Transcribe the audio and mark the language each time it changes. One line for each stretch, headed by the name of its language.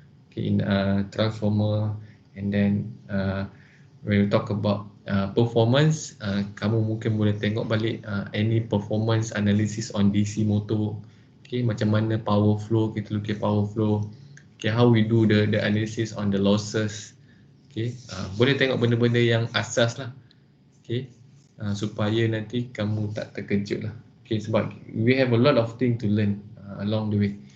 English: Okay, in transformer. And then when we talk about performance,
Malay: kamu mungkin boleh tengok balik
English: any performance analysis on DC motor. Okay,
Malay: macam mana
English: power flow, kita look at power flow. Okay, how we do the analysis on the losses.
Malay: Okay, boleh tengok benda-benda yang asas lah. Okay, supaya nanti kamu tak terkejut lah.
English: Okay, sebab we have a lot of things to learn along the way.